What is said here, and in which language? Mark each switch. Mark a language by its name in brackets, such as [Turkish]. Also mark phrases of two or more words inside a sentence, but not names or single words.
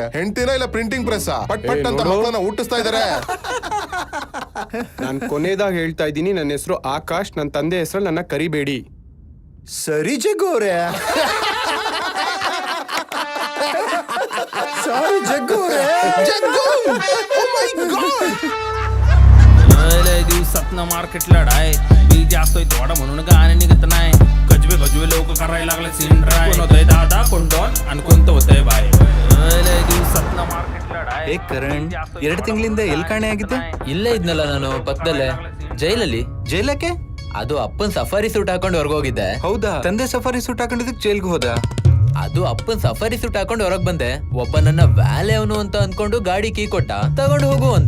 [Kannada] ಹೆಂಡ್ತಿನ ಇಲ್ಲ ಪ್ರಿಂಟಿಂಗ್ ಪ್ರೆಸ್ ಪಟ್ ಅಂತ ಮಕ್ಕಳನ್ನ ಹುಟ್ಟಿಸ್ತಾ ಇದಾರೆ. ನಾನ್ ಕೊನೆದಾಗ ಹೇಳ್ತಾ ಇದ್ದೀನಿ, ನನ್ನ ಹೆಸರು ಆಕಾಶ್, ನನ್ನ ತಂದೆ ಹೆಸರಲ್ಲಿ ನನ್ನ ಕರಿಬೇಡಿ. ಸರಿ ಜಗ್ಗೋರೆ. ಸಾರಿ ಜಗ್ಗೋರೆ. [Marathi] दिवसातनं मार्केटला डाय बिल जास्त होय थोडा म्हणून गाणे निघत नाही. गजबे लोक करायला लागले सीन ड्राय. कोण होतंय दादा, कोण डॉन आणि कोणतं होतंय बाय. दिवसातनं मार्केटला डाय. [Kannada] ಕರಣ್, 2 ತಿಂಗಳಿಂದ ಎಲ್ಲಿ ಕಾಣೆ ಆಗಿದ್ದೆ? ಇಲ್ಲೇ ಇದ್ನಲ್ಲ ನಾನು ಪಕ್ಕದಲ್ಲೇ, ಜೈಲಲ್ಲಿ. ಜೈಲಕ್ಕೆ? ಅದು ಅಪ್ಪನ್ ಸಫಾರಿ ಸೂಟ್ ಹಾಕೊಂಡು ಹೊರಗೋಗಿದ್ದೆ. ಹೌದಾ? ತಂದೆ ಸಫಾರಿ ಸೂಟ್ ಹಾಕೊಂಡಿದ್ದಕ್ಕೆ ಜೈಲ್ಗೆ ಹೋದ? ಅದು ಅಪ್ಪನ್ ಸಫಾರಿ ಸೂಟ್ ಹಾಕೊಂಡು ಹೊರಗ್ ಬಂದೆ. ಒಬ್ಬ ನನ್ನ ವ್ಯಾಲೆ ಅವನು ಅಂತ ಅನ್ಕೊಂಡು ಗಾಡಿ ಕೀ ಕೊಟ್ಟ, ತಗೊಂಡು ಹೋಗು ಅಂತ.